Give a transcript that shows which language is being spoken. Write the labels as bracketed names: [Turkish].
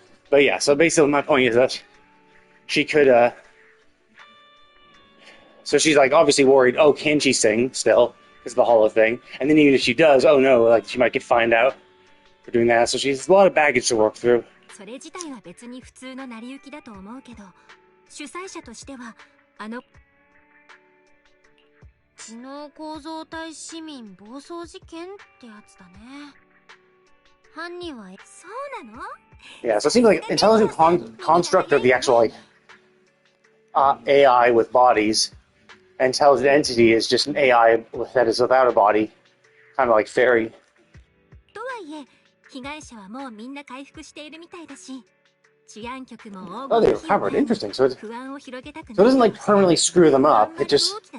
[English] But yeah, so basically my point is that she could, so she's like obviously worried, oh, can she sing still? Because of the hollow thing. And then even if she does, oh no, like she might get fined out for doing that. So she has a lot of baggage to work through. [Japanese] それ自体は別に普通の成り行きだと思うけど、主催者としては知能構造体市民暴走事件ってやつだね。犯人はそうなの？ [English] Yeah, so it seems like intelligent construct of the actual like AI with bodies. Intelligent entity is just an AI that is without a body, kind of like fairy. [Japanese] とはいえ、被害者はもうみんな回復しているみたいだし、治安局も [English] Oh, they recovered. Interesting. So it doesn't like permanently screw them up. It just.